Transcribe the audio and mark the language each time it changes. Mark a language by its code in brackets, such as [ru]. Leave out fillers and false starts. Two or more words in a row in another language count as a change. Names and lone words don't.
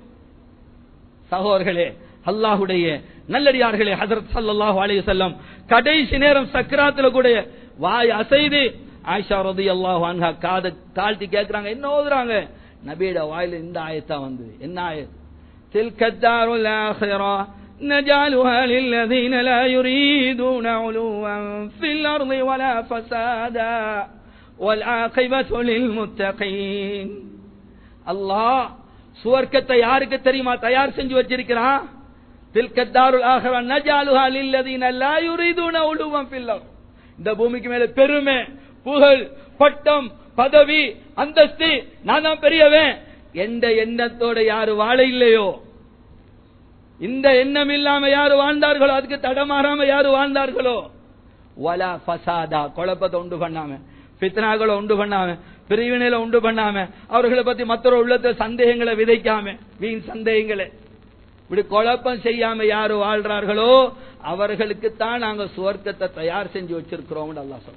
[ta] சகோதரர்களே, அல்லாஹ்வுடைய நல்லடியார்களே, ஹஜ்ரத் [ar] صلى الله عليه وسلم [ta] கடைசி நேரம் சக்ராத்துல கூட வாய் அசைது ஆயிஷா [ar] رضي الله عنها [ta] காதை தாழ்த்தி கேட்கறாங்க, என்ன ஓதுறாங்க? நபியோட வாயில இந்த ஆயத்தா வந்து, என்ன ஆயத்? [ar] تلك الدار الآخرة نجعلها للذين لا يريدون علوا في الأرض ولا فسادا والعاقبة للمتقين. [ta] அல்லாஹ் சுவர்க்கத்தை யாருக்கு தெரியுமா தயார் செஞ்சு வச்சிருக்கிறான்? [ar] تلك الدار الآخرة نجعلها للذين لا يريدون علوا في الأرض. [ta] இந்த பூமிக்கு மேல பெருமை, புகழ், பட்டம், பதவி, அந்தஸ்து, நான் தான் பெரியவன் என்ற எண்ணத்தோட யாரு வாழ இல்லையோ, இந்த எண்ணம் இல்லாம யாரு வாழ்ந்தார்களோ, அதுக்கு தடமாறாம யாரு வாழ்ந்தார்களோ, [ar] ولا فسادا, [ta] குழப்பத்தை உண்டு பண்ணாம, ஃபித்னாகளை உண்டு பண்ணாம, பிரிவினையில உண்டு பண்ணாம, அவர்களை பத்தி மற்றொரு உள்ளத்தை சந்தேகங்களை விதைக்காம, வீண் சந்தேகங்களை இப்படி குழப்பம் செய்யாம யாரு வாழ்றார்களோ அவர்களுக்கு தான் நாங்க சுவர்க்கத்தை தயார் செஞ்சு வச்சிருக்கிறோம் அல்லாஹ் சொல்றான்.